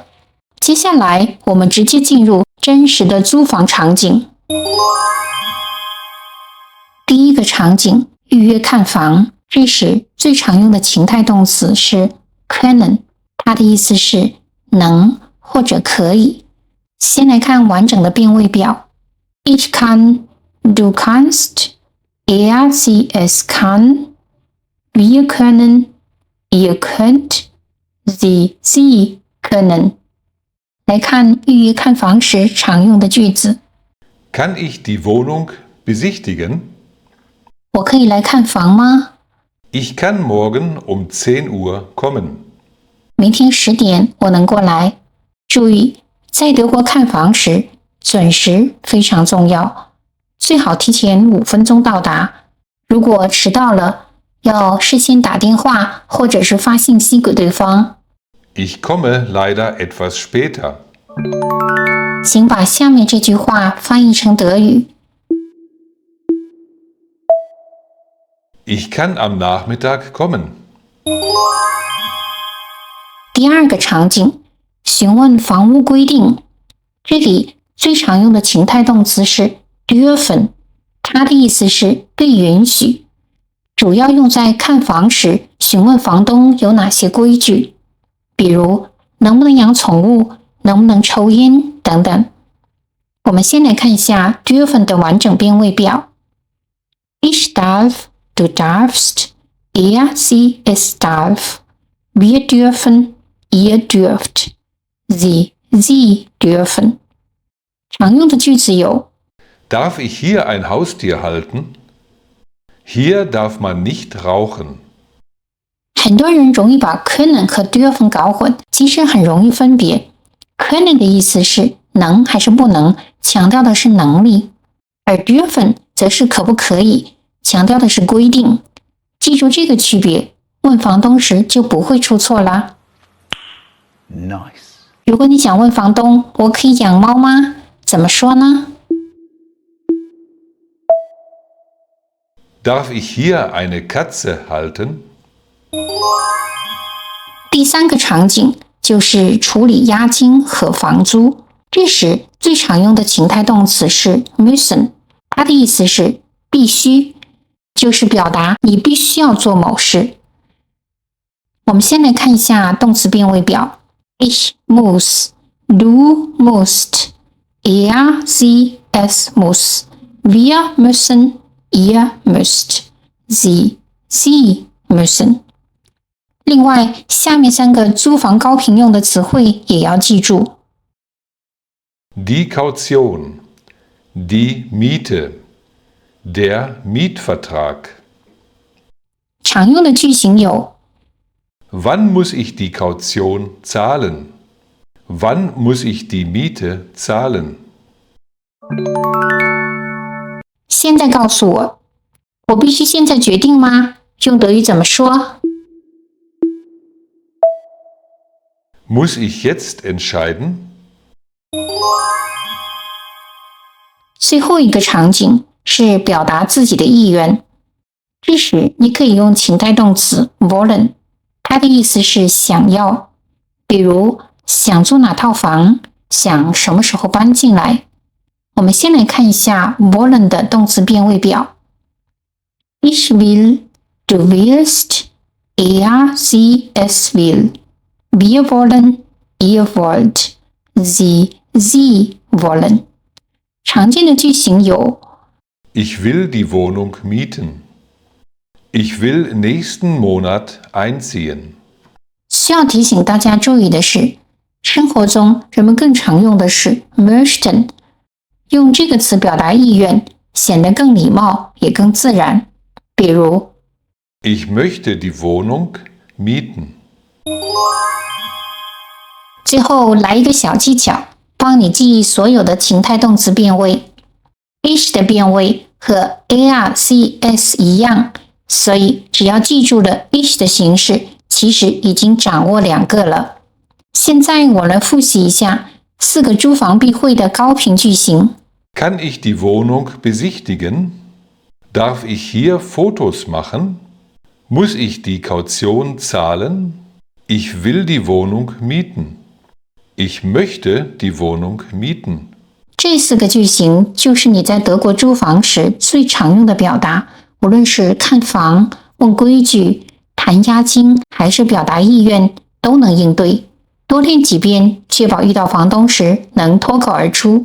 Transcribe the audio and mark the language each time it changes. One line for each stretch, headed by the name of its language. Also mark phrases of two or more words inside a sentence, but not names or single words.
Chinese: 接下来我们直接进入真实的租房场景。第一个场景，预约看房。这时最常用的情态动词是 können， 它的意思是能或者可以。先来看完整的变位表。
German: Ich kann, du kannst, sie, es kann, wir können, ihr könnt, sie können。
Chinese: 来看预约看房时常用的句子。
German: Kann ich die Wohnung besichtigen?
Chinese: 我可以来看房吗？
German: Ich kann morgen um 10 Uhr kommen.
Chinese: 明天10点我能过来。注意，在德国看房时，准时非常重要，最好提前5分钟到达。如果迟到了，要事先打电话或者是发信息给对方。
German: Ich komme leider etwas später.
Chinese: 请把下面这句话翻译成德语。
German: Ich kann am Nachmittag kommen.
Chinese: 第二个场景，询问房屋规定。这里最常用的情态动词是 dürfen， 它的意思是被允许，主要用在看房时询问房东有哪些规矩，比如能不能养宠物，能不能抽烟等等。我们先来看一下 dürfen 的完整变位表。
German: Ich darf, du darfst, sie, es darf, wir dürfen, ihr dürft, sie dürfen。
Chinese: 常用的句子有
German: Darf ich hier ein Haustier halten? Hier darf man nicht rauchen.
Chinese: 很多人容易把 können 和 dürfen 搞混，其实很容易分别。 können 的意思是能还是不能，强调的是能力，而 dürfen 则是可不可以，强调的是规定。记住这个区别，问房东时就不会出错啦。 Nice. 如果你想问房东我可以养猫吗？怎么说呢？
German: Darf ich hier eine Katze halten?
Chinese: 第3个场景就是处理押金和房租。这时最常用的情态动词是 müssen， 它的意思是必须，就是表达你必须要做某事。我们先来看一下动词变位表。
German: Ich muss, du musst, sie, es muss, wir müssen, ihr müsst, sie müssen。
Chinese: 另外，下面3个租房高频用的词汇也要记住。
German: Die Kaution, die Miete, der Mietvertrag.
Chinese: 常用的句型有
German: Wann muss ich die Kaution zahlen? Wann muss ich die Miete zahlen?
Chinese: 现在告诉我，我必须现在决定吗？用德语怎么说？
German: Muss ich jetzt entscheiden?
Chinese: 最后一个场景是表达自己的意愿，这时你可以用情态动词 wollen， 它的意思是想要，比如想租哪套房，想什么时候搬进来。我们先来看一下 wollen 的动词变位表。
German: Ich will, du willst, er, sie, es will. Wir wollen, ihr wollt, sie wollen.
Chinese: 常见的句型有
German: Ich will die Wohnung mieten. Ich will nächsten Monat einziehen.
Chinese: 需要提醒大家注意的是，生活中人们更常用的是 möchten， 用这个词表达意愿，显得更礼貌，也更自然。比如
German: Ich möchte die Wohnung mieten.
Chinese: 最后来一个小技巧，帮你记忆所有的情态动词变位。ich 的变位和
German: er, sie, es
Chinese: 一样，所以只要记住了 ich 的形式，其实已经掌握2个了。现在我们复习一下4个租房必会的高频句型。
German: Kann ich die Wohnung besichtigen? Darf ich hier Fotos machen? Muss ich die Kaution zahlen? Ich will die Wohnung mieten. Ich möchte die Wohnung mieten.
Chinese: 这4个句型就是你在德国租房时最常用的表达，无论是看房、问规矩、谈押金，还是表达意愿，都能应对。多练几遍，确保遇到房东时能脱口而出。